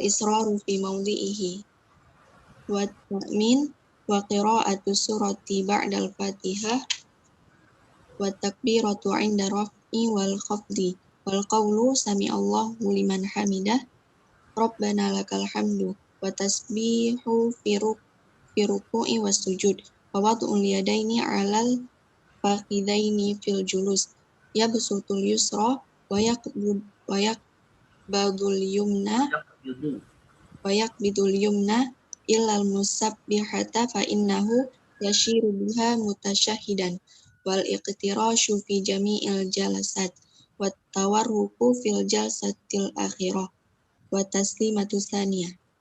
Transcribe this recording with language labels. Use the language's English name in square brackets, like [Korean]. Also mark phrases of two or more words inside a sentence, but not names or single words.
[Arabic] إسرار في موضعه والتأمين وقراءة سورة بعد الفاتحة والتكبيرات عند الرفع والخفض والقول سمع الله لمن حمده ربنا لك الحمد والتسبيح في الركوع والسجود ووضع اليدين على الفخذين في الجلوس يبسط اليسرى و يقبض اليمنى إلا المسبحة فإنه يشير بها متشهدا والافتراش في جميع الجلسات والتورك في الجلسة الأخيرة والتسليمة الثانية.